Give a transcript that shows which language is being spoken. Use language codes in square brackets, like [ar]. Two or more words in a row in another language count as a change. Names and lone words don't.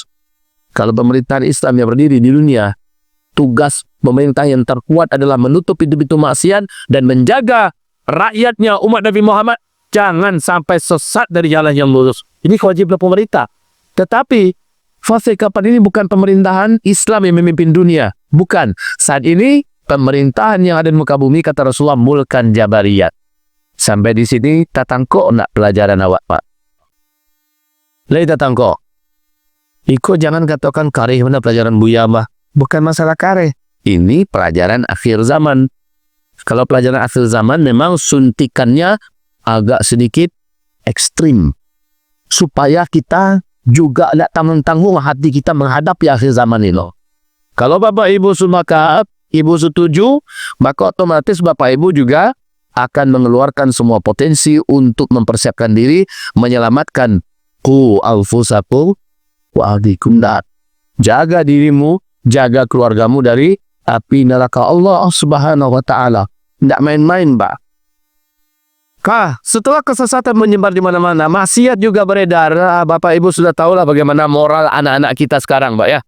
[id] Kalau pemerintahan Islam yang berdiri di dunia, tugas pemerintah yang terkuat adalah menutup pintu-pintu maksiat dan menjaga rakyatnya umat Nabi Muhammad jangan sampai sesat dari jalan yang lurus. Ini kewajiban pemerintah. Tetapi fase kapan ini bukan pemerintahan Islam yang memimpin dunia. Bukan. Saat ini pemerintahan yang ada di muka bumi, kata Rasulullah, [ar] ملكا جبرية. [min] Sampai di sini tatangko nak pelajaran awak Pak. Lai tatangko. Iko jangan katakan kareh mana pelajaran Buya Mbah. Bukan masalah kareh. [id] Ini pelajaran akhir zaman. Kalau pelajaran akhir zaman memang suntikannya agak sedikit ekstrim. Supaya kita juga tidak tanggung-tanggung hati kita menghadapi akhir zaman ini. Kalau Bapak Ibu sepakat, Ibu setuju, maka otomatis Bapak Ibu juga akan mengeluarkan semua potensi untuk mempersiapkan diri, menyelamatkan [ar] قوا أنفسكم وأهليكم نار. [id] Jaga dirimu, jaga keluargamu dari api neraka Allah [ar] سبحانه وتعالى. [id] Tidak main-main, Pak. Setelah kesesatan menyebar di mana-mana, maksiat juga beredar. Bapak Ibu sudah tahulah bagaimana moral anak-anak kita sekarang, Pak ya.